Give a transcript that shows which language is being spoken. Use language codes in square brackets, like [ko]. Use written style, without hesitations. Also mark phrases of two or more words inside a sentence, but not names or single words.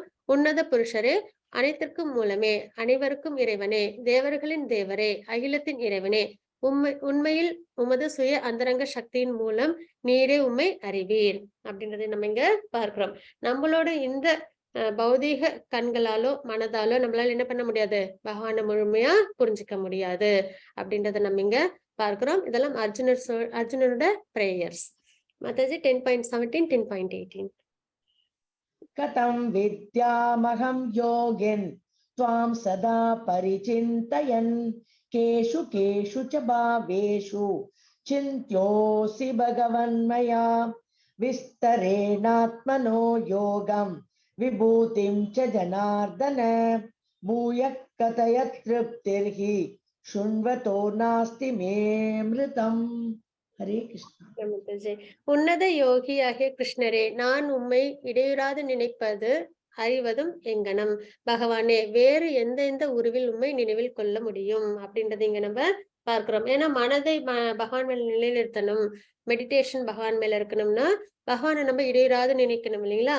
[ta] உன்னத புருஷரே, அனைத்திற்கும் மூலமே, அனைவருக்கும் இறைவனே, தேவர்களின் தேவரே, அகிலத்தின் இறைவனே, உண்மையில் உமது சுய அந்தரங்க சக்தியின் மூலம் நீரே உம்மை அறிவீர் அப்படின்றதை நம்ம இங்க பார்க்கிறோம். நம்மளோட இந்த பௌதீக கண்களாலோ மனதாலோ நம்மளால என்ன பண்ண முடியாது, பகவானை முழுமையா புரிஞ்சுக்க முடியாது அப்படின்றத நம்ம இங்க பார்க்கிறோம். இதெல்லாம் அர்ஜுனரோட பிரேயர்ஸ். மாதாஜி 10.17, 10.18. [sa] कथं विद्यामहं योगिन् त्वां सदा परिचिन्तयन् केषु केषु च भावेषु चिन्त्योऽसि भगवन्मया विस्तरेणात्मनो योगं विभूतिं च जनार्दन भूयः कथय तृप्तिर्हि शृण्वतो नास्ति मे मृतम्. हरे कृष्ण. [ta] உன்னத யோகியாகிய கிருஷ்ணரே, நான் உம்மை இடையூறாது நினைப்பது அறிவதும் எங்கனம். பகவானே, வேறு எந்த உருவில் உண்மை நினைவில் கொள்ள முடியும் அப்படின்றது இங்க நம்ம பார்க்கிறோம். ஏன்னா மனதை பகவான் மேல நிலைநிறுத்தணும், மெடிடேஷன் பகவான் மேல இருக்கணும்னா பகவானை நம்ம இடையூறாது நினைக்கணும் இல்லைங்களா?